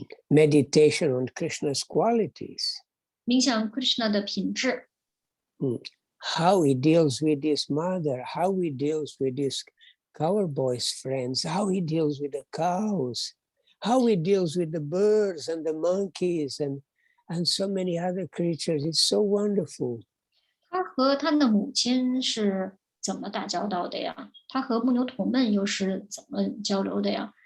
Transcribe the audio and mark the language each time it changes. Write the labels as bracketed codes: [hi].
[en] Meditation on Krishna's qualities. [zh] 冥想 Krishna 的品质。 [en] How he deals with his mother, how he deals with his cowboys friends, how he deals with the cows, how he deals with the birds and the monkeys and so many other creatures. It's so wonderful. [zh] 他和他的母亲是怎么打交道的呀？他和牧牛童们又是怎么交流的呀？